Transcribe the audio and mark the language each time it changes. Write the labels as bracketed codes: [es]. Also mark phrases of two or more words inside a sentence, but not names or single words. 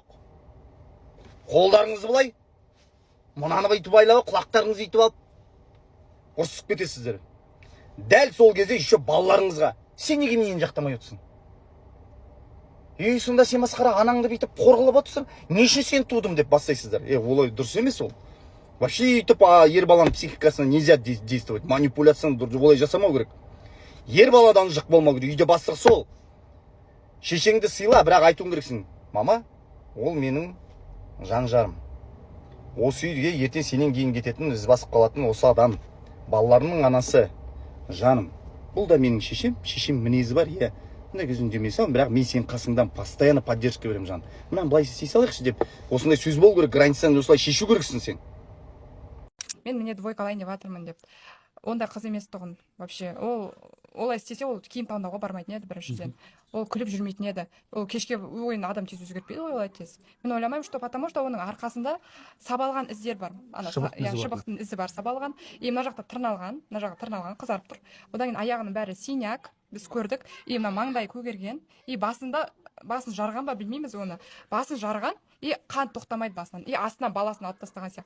[kk] Қолдарыңызды былай, мынаны бүйтіп байлап, құлақтарыңызды бүйтіп алып, ұрсып кетесіздер. Дәл сол кезде еще балаларыңызға, сен неге мені жақтамай отырсың? Сонда сен масқара анаңды бүйтіп қорғылап отырсың, не үшін сен тудым деп бастайсыздар. Олай дұрыс емес ол. Вообще өйтіп ер баланың психикасына [ru] нельзя действовать, [kk] манипуляцияны олай жасамау керек. Ер баладан жық болмау керек, үйде бастық сол. Шешеңді сыйла, бірақ айтуың керексің. Мама, ол менің жан жарым. Осы үйге ертең сенен кейін кететін, із басып қалатын осы адам. Балаларымның анасы, жаным. бұл да менің шешем мінезі бар, иә. Мындай көзін демей салам, бірақ мен сенің қасыңдан [ru] постоянно поддержка [kk] беремін жаным. Мынаны былай істей салайықшы деп, осындай сөз болу керек, границаны осылай шешу керексің сен. Мен міне двойкалайын деп жатырмын деп. Ондай қыз емес тұғын вообще. Олай істесе ол киім таңдауға бармайтын еді біріншіден. Ол күліп жүрмейтін еді. Ол кешке ойын адам тез өзгертпейді ғой олай тез. Мен ойламаймын, [ru] что потому что [kk] оның арқасында сабалған іздер бар. Шыбықтың ізі бар сабалған. И мына жақта тырналған, қызарып тұр. Одан кейін аяғының бәрі синяк, біз көрдік. И мына маңдай көгерген. И басын жарған ба білмейміз оны. Басын жарған. И қан тоқтамайды басынан. И астынан баласын алып тастаған сияқты.